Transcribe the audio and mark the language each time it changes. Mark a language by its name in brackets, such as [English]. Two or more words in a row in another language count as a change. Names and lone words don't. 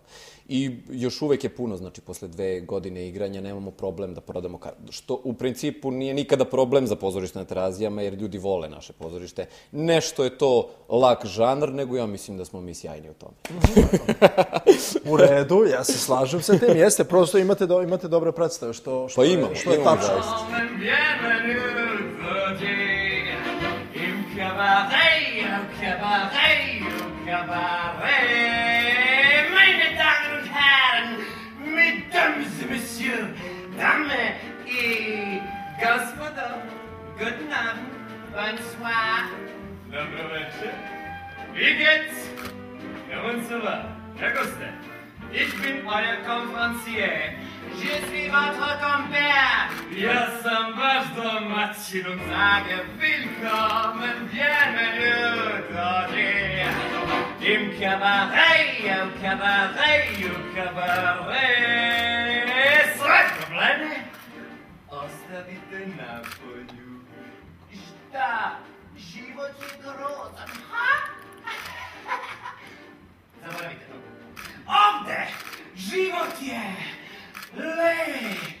[Serbian] I još uvek je puno, znači posle 2 godine igranja nemamo problem da prodamo kartu, što u principu nije nikada problem za pozorište na Terazijama, jer ljudi vole naše pozorište. Nešto je to lak žanr, nego ja mislim da smo mi sjajni u tome. U redu, ja se slažem sa tim. Jeste, prosto imate dobre predstave, što je tačno. [German] Im cabaret, meine Damen und Herren, [French] Mesdames et Messieurs, [German] Damen et Господа, guten Abend, bonsoir. [Serbian] Dobro večer. [German] Wie geht's? Ja, wunderbar. Herr Guste, ich bin euer Konferencier. [French] Je suis votre compère. [Serbian] Ja sam vaš domaćin [German] und sage willkommen, [French] bienvenue, dođi. [German] Im cabaret, [French] au cabaret, au cabaret. [Serbian] Sve probleme ostavite na polju. Šta? Život je grozan, ha? Zaboravite to. Ovde život je lep.